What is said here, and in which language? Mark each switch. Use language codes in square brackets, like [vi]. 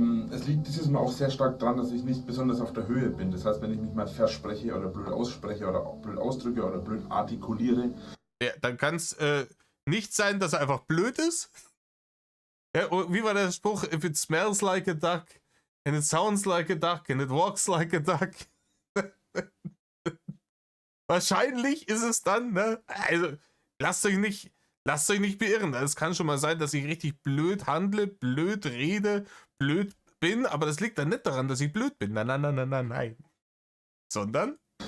[de] Es liegt dieses Mal auch sehr stark daran, dass ich nicht besonders auf der Höhe bin. Das heißt, wenn ich mich mal verspreche oder blöd ausspreche oder blöd ausdrücke oder blöd artikuliere. Ja, dann kann es nicht sein, dass er einfach blöd ist. Ja, wie war der Spruch? [en] If it smells like a duck, and it sounds like a duck, and it walks like a duck. [de] Wahrscheinlich ist es dann, ne? Also, lasst euch nicht beirren. Es kann schon mal sein, dass ich richtig blöd handle, blöd rede, blöd bin, aber das liegt dann nicht daran, dass ich blöd bin. Nein, nein, nein, nein, nein, nein. Sondern?